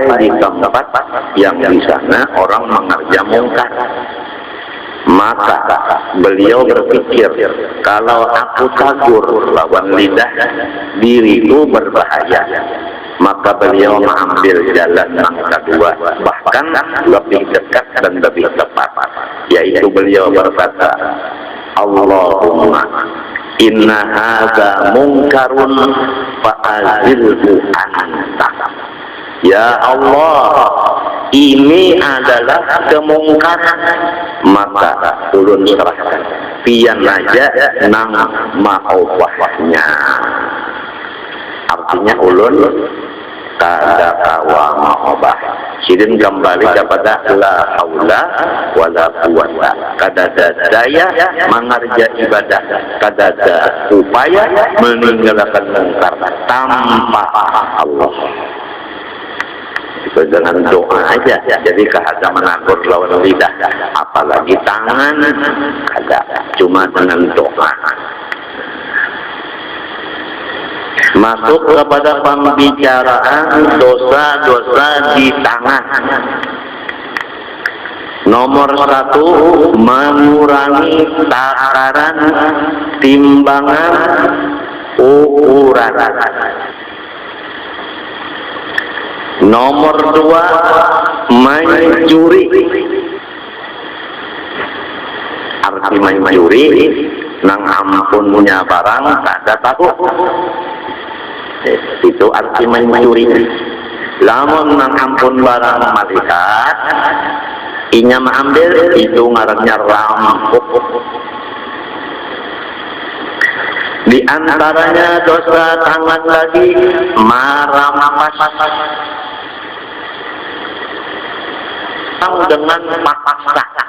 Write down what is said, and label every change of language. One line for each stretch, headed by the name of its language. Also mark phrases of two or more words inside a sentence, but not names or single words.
Indonesian: di tempat yang di sana orang mengerja mungkar, maka beliau berpikir, kalau aku kabur lawan lidah diriku berbahaya, maka beliau mengambil jalan yang kedua, bahkan lebih dekat dan lebih tepat, yaitu beliau berkata,
Arabic: Allahumma inna hadza munkarun fa'azilhu anta.
Indonesian: Ya Allah, ini adalah kemungkaran, maka
Banjar: ulun serahkan pian aja nang maubahnya. Artinya ulun kada kawa mau mengubah.
Indonesian: Sidin kembali kepada
Arabic: la haula wala quwata.
Indonesian: Kadada daya mengerja ibadah, kadada upaya meninggalkan mungkar tanpa Allah.
Banjar: Itu dengan doa aja. Jadi kahada menakut lawan lidah,
Indonesian: apalagi tangan ada. Cuma dengan doa. Masuk kepada pembicaraan dosa-dosa di tangan. Nomor 1, mengurangi takaran, timbangan, ukuran. Nomor 2, mencuri. Arti mencuri,
Banjar: nang ampunnya barang kada takut.
Indonesian: Itu arti mencuri.
Banjar: Lamun nang ampun barang malaikat, inya mengambil, itu ngarannya rampok.
Indonesian: Di antaranya dosa tangan lagi merampas dengan paksa.